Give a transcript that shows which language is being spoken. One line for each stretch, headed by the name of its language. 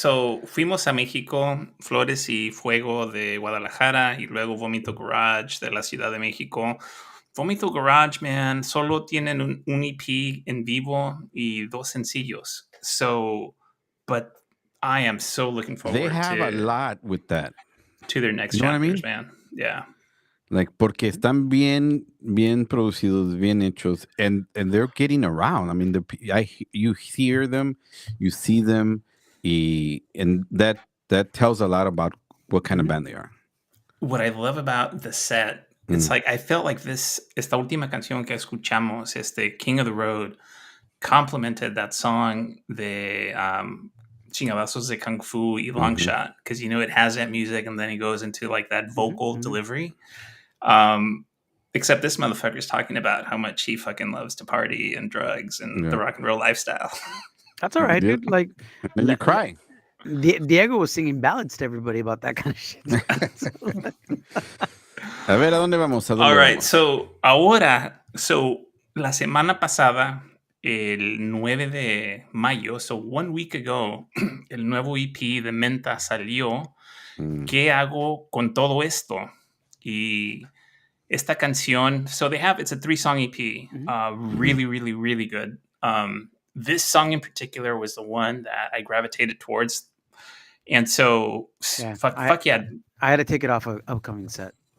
Spanish: So fuimos a México, Flores y Fuego de Guadalajara, y luego Vómito Garage de la Ciudad de México. Vómito Garage, man, solo tienen un EP en vivo y 2 sencillos.
English: So, but I am so looking forward They have a lot with that. to their next You know what I chapters, mean? man. Yeah. Like,
Spanish: porque están bien producidos, bien hechos,
English: and they're getting around. I mean, you hear them, you see them, and that tells a lot about what kind of band they are. What I love about the set, it's like I felt like
Spanish: esta última canción que escuchamos,
English: King of the Road, complemented that song de Chingadazos de Kung Fu y Long Shot, because it has that music and then he goes into like that vocal delivery. Except this motherfucker's talking about how much he fucking loves to party and drugs and the rock and roll lifestyle. That's all right, dude. Like, then you cry. Diego was singing ballads to everybody about that kind of shit.
Spanish: A ver, ¿a dónde vamos?
English: All right, so
Spanish: ahora, la semana pasada, el 9 de mayo,
English: so 1 week ago,
Spanish: el nuevo EP de Menta salió. ¿Qué hago con todo esto? Y esta canción,
English: so it's a 3-song EP, really, really, really good. This song in particular was the one that I gravitated towards. And so, fuck yeah. I had to take it off an upcoming set.